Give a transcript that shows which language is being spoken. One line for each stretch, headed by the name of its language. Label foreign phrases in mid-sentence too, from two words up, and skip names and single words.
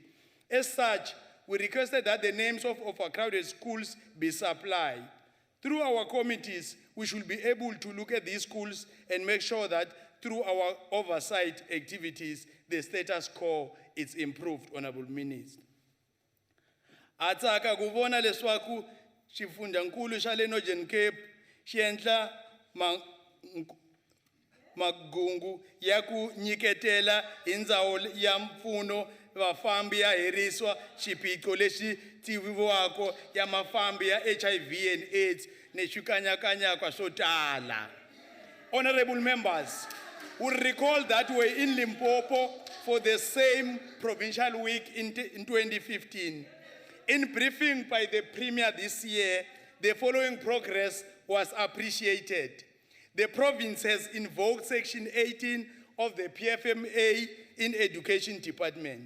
English: As such, we requested that the names of overcrowded schools be supplied. Through our committees, we should be able to look at these schools and make sure that through our oversight activities, the status quo is improved, Honorable Minister.
Tsonga: Atsaka kuvona leswaku xifundzhankulu xa le Northern Cape xi endla magungu ya ku nyiketela hi ndzhawu ya mpfuno vafambi ya heriswa xiphiqo lexi tiviwaka ya mafambi ya
English: HIV and AIDS
Tsonga: ni swikanyakanyaka swo tala.
English: Honorable members, will recall that we're in Limpopo for the same provincial week in 2015. In briefing by the Premier this year, the following progress was appreciated. The province has invoked Section 18 of the PFMA in Education Department.